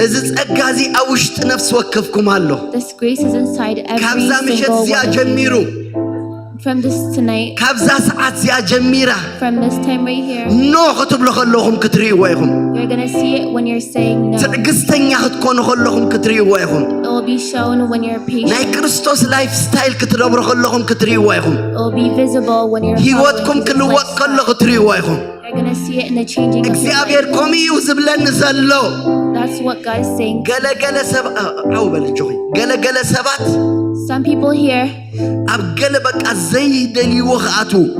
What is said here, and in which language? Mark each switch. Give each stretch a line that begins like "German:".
Tigrinya: እዚ ጸጋ እዚ ኣብ ውሽጢ ነፍስ ወከፍኩም ኣሎ
English: This grace is inside every
Tigrinya: ካብዛ ምሽት
English: single
Tigrinya: እዚኣ
English: one.
Tigrinya: ጀሚሩ
English: From this tonight,
Tigrinya: ካብዛ ሰዓት እዚኣ ጀሚራ
English: from this time right here,
Tigrinya: ኖ ክትብሉ ከለኹም ክትርእይዎ ኢኹም
English: you're going to see it when you're saying no.
Tigrinya: ትዕግስተኛ ክትኮኑ ከለኹም ክትርእይዎ ኢኹም
English: It will be shown when you're
Tigrinya: ናይ
English: patient.
Tigrinya: ክርስቶስ ላይፍ ስታይል ክትነብሩ ከለኹም ክትርእይዎ ኢኹም
English: It will be visible when you're
Tigrinya: ህይወትኩም
English: following Jesus'
Tigrinya: ክልወጥ ከሎ
English: lifestyle.
Tigrinya: ክትርእይዎ ኢኹም
English: You're going to see it in the changing of your
Tigrinya: እግዚአብሔር
English: life.
Tigrinya: ከምኡ እዩ ዝብለኒ ዘሎ
English: That's what God is saying.
Tigrinya: ገለገለ ሰብ በልጆኺ ገለገለ ሰባት
English: Some people here,
Tigrinya: ኣብ ገለ በቃ ዘይደልይዎ ክኣቱ